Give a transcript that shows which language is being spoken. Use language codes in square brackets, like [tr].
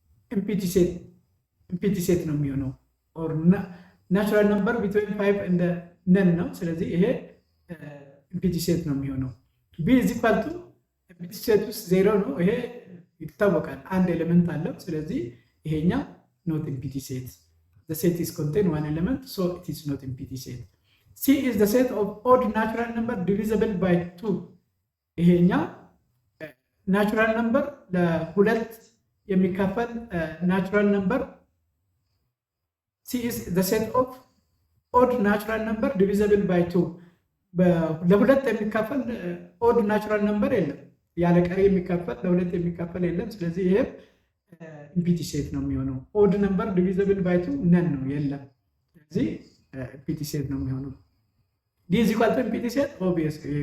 [en] empty set ነው የሚሆነው or natural number between 5 and none ነው። ስለዚህ ይሄ empty set ነው የሚሆነው። b is equal to empty set ውስጥ 0 ነው። [am] ይሄ ይታወቃል፣ አንድ ኤሌመንት አለው። [en] ስለዚህ ይሄኛው not empty set. The set is contain one element, so it is not empty set. C is the set of odd natural number divisible by 2. [am] ይሄኛው ናቹራል ነምበር ለሁለት የሚካፈል ናቹራል ነምበር። [en] C is the set of odd natural number divisible by 2. [am] ለሁለት የሚካፈል odd natural number የለም፣ ያለ ቀሪ የሚካፈል ለሁለት የሚካፈል የለም። ስለዚህ ይሄ ኢምፒቲ ሴት ነው የሚሆነው። ኦድ ነምበር ዲቪዚብል ባይ 2 ነን ነው የለም። ስለዚህ ኢምፒቲ ሴት ነው የሚሆነው። ዲ ኢዝ ኢኳል ቱ ኢምፒቲ ሴት ኦብቪየስ